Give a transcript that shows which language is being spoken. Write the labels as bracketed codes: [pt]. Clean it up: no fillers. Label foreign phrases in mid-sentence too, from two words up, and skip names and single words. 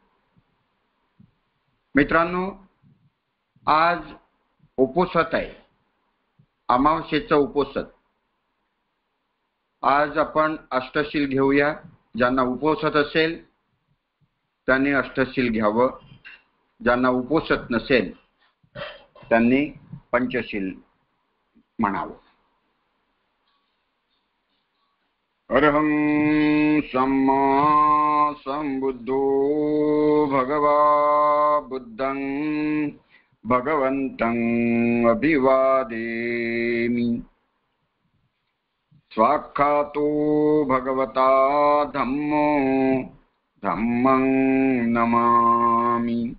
[mr] मित्रांनो, आज उपोषत आहे, अमावस्येचं उपोषत. आज आपण अष्टशील घेऊया. ज्यांना उपोषत असेल त्यांनी अष्टशील घ्यावं, ज्यांना उपोषत नसेल त्यांनी पंचशील म्हणावं. [pi] अरहं सम्मा संबुद्धो भगवा बुद्धं भगवन्तं अभिवादेमि. स्वाख्यातो भगवता धम्मो धम्मं नमामि.